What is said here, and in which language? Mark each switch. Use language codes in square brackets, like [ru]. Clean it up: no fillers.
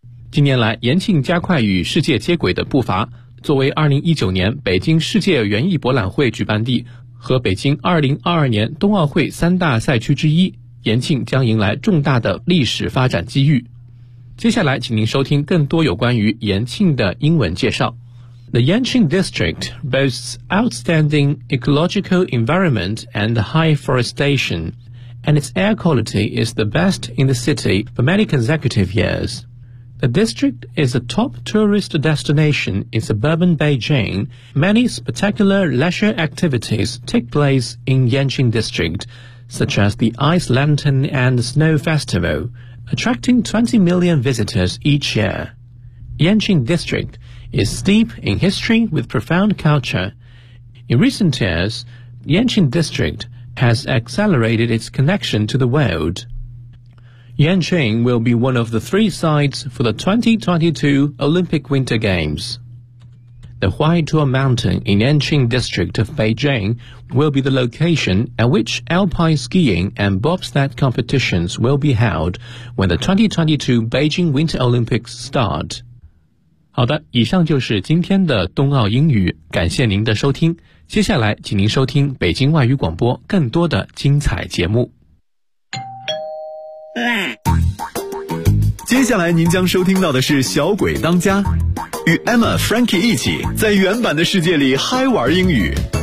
[zh] 近年来，延庆加快与世界接轨的步伐，作为2019年北京世界园艺博览会举办地和北京2022年冬奥会三大赛区之一，延庆将迎来重大的历史发展机遇。接下来请您收听更多有关于延庆的英文介绍。 [en] The Yanqing District boasts outstanding ecological environment and high forestation, and its air quality is the best in the city for many consecutive years. The district is a top tourist destination in suburban Beijing. Many spectacular leisure activities take place in Yanqing District, such as the Ice Lantern and Snow Festival, attracting 20 million visitors each year. Yanqing District is steeped in history with profound culture. In recent years, Yanqing District has accelerated its connection to the world. Yanqing will be one of the three sites for the 2022 Olympic Winter Games. The Huaituo Mountain in Yanqing District of Beijing will be the location at which alpine skiing and bobsled competitions will be held when the 2022 Beijing Winter Olympics start. [zh] 好的，以上就是今天的冬奥英语，感谢您的收听。接下来请您收听北京外语广播更多的精彩节目。接下来您将收听到的是小鬼当家，与 Emma Frankie 一起在原版的世界里嗨玩英语。